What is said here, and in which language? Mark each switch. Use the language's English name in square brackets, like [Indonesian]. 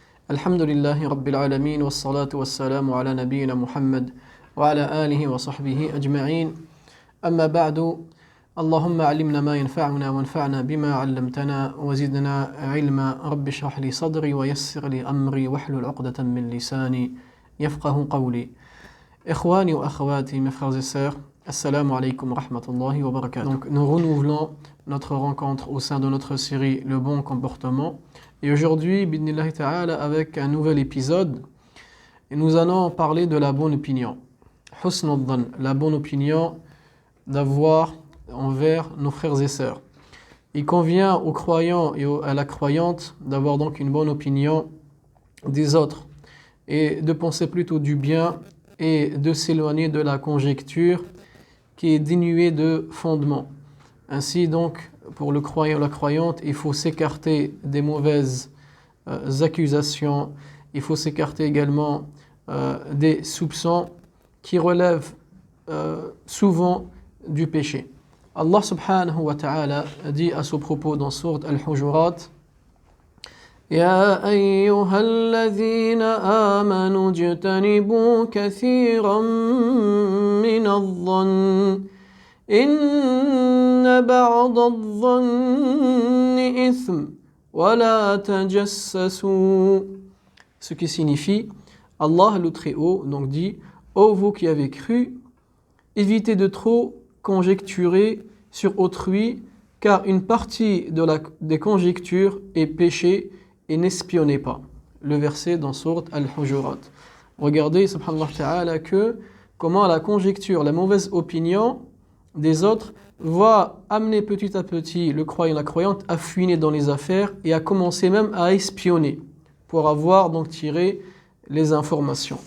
[Arabic] الحمد لله رب العالمين والصلاة والسلام على نبينا محمد وعلى آله وصحبه أجمعين. أما بعد اللهم علمنا ما ينفعنا وانفعنا بما علمتنا وزدنا علما رب اشرح لي صدري ويسر لي أمري واحلل عقدة من لساني يفقه قولي. إخواني وأخواتي, [French] mes frères et sœurs, [Arabic] assalamu alaikum wa rahmatullahi wa barakatuh. [French] Donc nous renouvelons notre rencontre au sein de notre série Le bon comportement. Et aujourd'hui, bidnillahi ta'ala, avec un nouvel épisode, et nous allons parler de la bonne opinion. Husn al-dhann, la bonne opinion d'avoir envers nos frères et sœurs. Il convient aux croyants et à la croyante d'avoir donc une bonne opinion des autres et de penser plutôt du bien et de s'éloigner de la conjecture qui est dénuée de fondement. Ainsi donc, pour le croyant ou la croyante, il faut s'écarter des mauvaises accusations, il faut s'écarter également des soupçons qui relèvent souvent du péché. [Arabic] Allah subhanahu wa ta'ala [French] dit à ce propos dans sourate Al-Hujurat: [Arabic] يا أيها الذين آمنوا اجتنبوا كثيرا من الظن إن بعض الظن إثم ولا تجسسوا. [French] Ce qui signifie, Allah le Très-Haut donc dit: ô vous qui avez cru, évitez de trop conjecturer sur autrui, car une partie des conjectures est péché, et n'espionnez pas. Le verset dans sourate Al-Hujurat. Regardez, subhanallah ta'ala, que comment la conjecture, la mauvaise opinion des autres va amener petit à petit le croyant, la croyante à fouiner dans les affaires et à commencer même à espionner pour avoir donc tiré les informations.